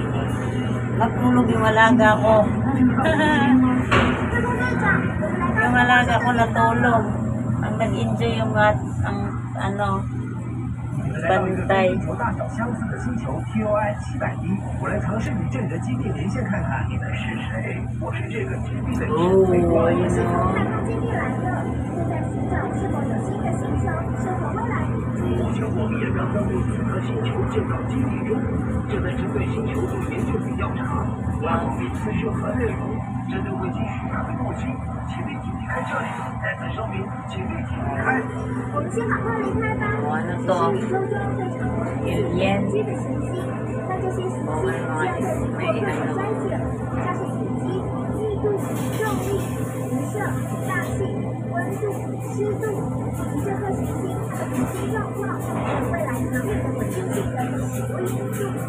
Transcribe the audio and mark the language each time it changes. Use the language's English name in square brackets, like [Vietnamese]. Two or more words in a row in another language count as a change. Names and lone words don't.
[Filipino] Natulog yung alaga ko. Yung alaga ko natulog. Ang nag-enjoy yung ano, bantay. Oh, ayun o. [Chinese] 目前我们也刚刚对几颗星球建造基地中，正在针对星球做研究与调查。拉方面资讯和内容，针对未经许可的入侵，请立即离开这里。再次声明，请立即离开。我们先赶快离开吧。 [Filipino] Ano to? Alien. [Chinese] 基的信息，那这些信息会被筛选，加上体积、密度、重力、辐射、大气、温度、湿度，以及这颗行星它的恒星状况，还有未来能力的稳定性等许多因素。